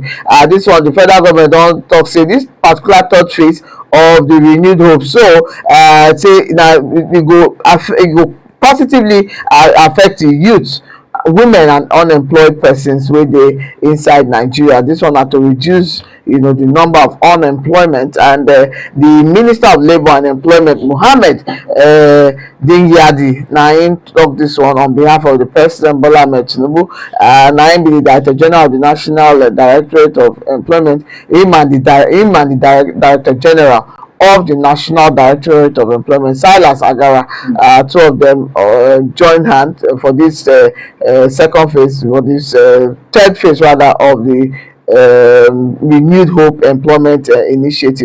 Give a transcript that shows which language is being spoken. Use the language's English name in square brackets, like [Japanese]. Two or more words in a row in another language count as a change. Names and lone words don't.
[Nigerian Pidgin] This one, the federal government don talk say this particular third phase of the renewed hope, so say na e go positively affect the youth, women and unemployed persons wey dey inside Nigeria. This one na to reduce the number of unemployment. And the Minister of Labour and Employment, Mohammed Dingyadi, na him talk this one on behalf of the President Bola Ahmed Tinubu. Na him be the Director General of the National Directorate of Employment. Him and the Director General of the National Directorate of Employment, Silas Agara, two of them join hands for this second phase, for this third phase rather, of the renewed hope employment initiative.